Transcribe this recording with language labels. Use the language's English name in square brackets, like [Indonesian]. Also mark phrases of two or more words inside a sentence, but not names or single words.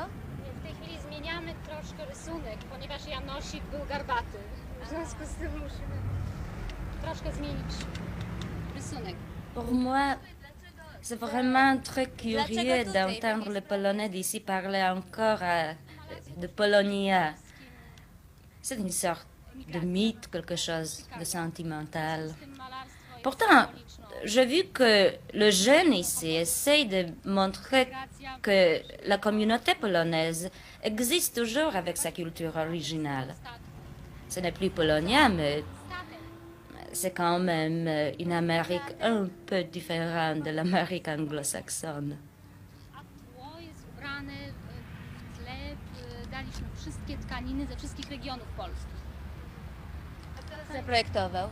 [Polish] W tej chwili zmieniamy troszkę rysunek, ponieważ Janosik był garbaty. W związku z tym musimy troszkę zmienić rysunek. [French] Pour moi, c'est vraiment très curieux d'entendre les Polonais d'ici parler encore de Polonia. C'est une sorte de mythe, quelque chose de sentimental. Pourtant, j'ai vu que le jeune ici essaye de montrer que la communauté polonaise existe toujours avec sa culture originale. Ce n'est plus polonien, mais c'est quand même une Amérique un peu différente de l'Amérique anglo-saxonne. [Polish] A tło jest ubrane w tle, daliśmy wszystkie tkaniny ze wszystkich regionów polskich. Kto zaprojektował?